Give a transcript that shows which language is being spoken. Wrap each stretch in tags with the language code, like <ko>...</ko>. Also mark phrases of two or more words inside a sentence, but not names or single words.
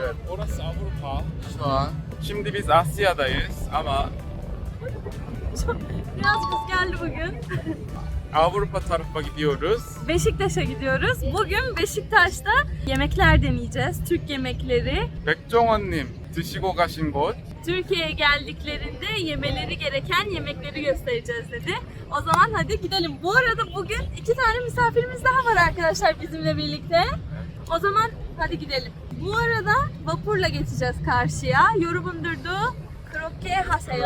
<tr>Evet, orası Avrupa şu an. Şimdi biz Asya'dayız ama Biraz rüzgarlı bugün. Avrupa tarafa gidiyoruz. Beşiktaş'a gidiyoruz. Bugün Beşiktaş'ta yemekler deneyeceğiz. Türk yemekleri.</tr> <ko>백종원님 드시고 가신 곳.</ko> <tr>Türkiye'ye geldiklerinde yemeleri gereken yemekleri göstereceğiz dedi. O zaman hadi gidelim. Bu arada bugün 2 tane misafirimiz daha var arkadaşlar bizimle birlikte. O zaman hadi gidelim. Bu arada vapurla geçeceğiz karşıya. Yorubundurdu. Krokke haseyo.</tr>